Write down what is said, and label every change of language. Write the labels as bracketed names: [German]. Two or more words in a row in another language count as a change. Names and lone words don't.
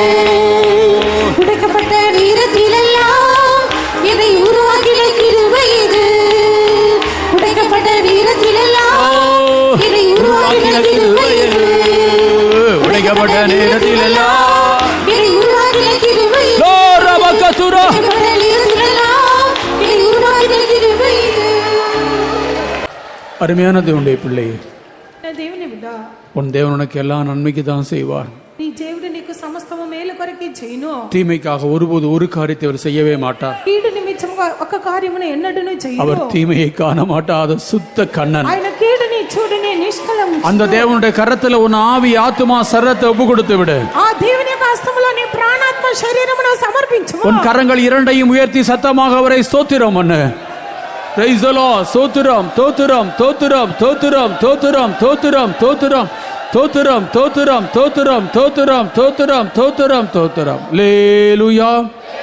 [Tamil] உடைக்கப்பட்ட நேரத்திலெல்லாம் என்னை உருவாக்கின கிருபை இது, உடைக்கப்பட்ட நேரத்திலெல்லாம் என்னை உருவாக்கின கிருபை இது, உடைக்கப்பட்ட நேரத்திலெல்லாம் என்னை உருவாக்கின கிருபை இது, லோ ரபகதுரா. உடைக்கப்பட்ட நேரத்திலெல்லாம் என்னை உருவாக்கின கிருபை இது. அருமையான தேவனுடைய பிள்ளை, [Telugu] నా దేవుని బిడ్డ, [Tamil] உன் தேவன் உனக்கு எல்லா நன்மைக்கு தான் செய்வார். [Telugu] నీ దేవుడు నీకు సమస్తము మేలు కొరకే చేయను. [Tamil] தீமைக்காக ஒருபோது ஒரு காரியத்தை அவர் செய்யவே மாட்டார். [Telugu] కీడు నిమిత్తముగా ఒక కార్యమును ఎన్నడూను చేయను. [Tamil] அவர் தீமையை காண மாட்டாத சுத்த கண்ணன். [Telugu] ఆయన కీడుని చూడని నిష్కలం. [Tamil] அந்த தேவனுடைய கரத்துல உன் ஆவி ஆத்துமா சரத்தை ஒப்பு கொடுத்து விடு. [Telugu] ఆ దేవుని యొక్క హస్తములో నీ ప్రాణాత్మ శరీరమును సమర్పించుము. [Tamil] உன் கரங்கள் இரண்டையும் உயர்த்தி சத்தமாக அவரை ஸ்தோத்திரம் பண்ணு. [English] Praise the Lord. [Tamil] ஸ்தோத்திரம் தோத்திரம் தோத்திரம் தோத்திரம் தோத்திரம் தோத்திரம் தோத்திரம் தோத்திரம் தோத்திரம் தோத்திரம் தோத்திரம் தோத்திரம் தோத்திரம் தோத்திரம். அல்லேலூயா.